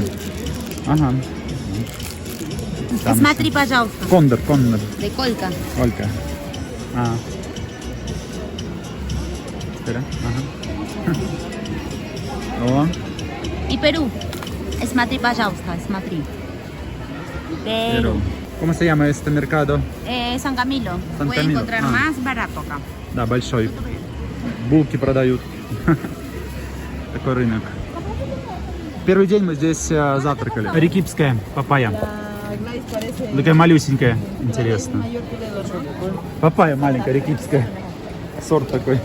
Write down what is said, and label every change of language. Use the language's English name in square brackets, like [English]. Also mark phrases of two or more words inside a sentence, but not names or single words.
[Russian] Ага. Там Смотри, пожалуйста. Кондор. [Spanish] De Colca. [Russian] Олька. А. Espera. Ага. О. [Spanish] Y Perú. [Russian] Смотри, пожалуйста, смотри. Perú. [Spanish] ¿Cómo se llama este mercado? San Camilo. San Puede Camilo. encontrar más barato acá. [Russian] Да, большой. Булки продают. Такой рынок. Первый день мы здесь завтракали. Арекипская папайя. Такая малюсенькая. Интересно. Папайя маленькая, арекипская. Сорт такой.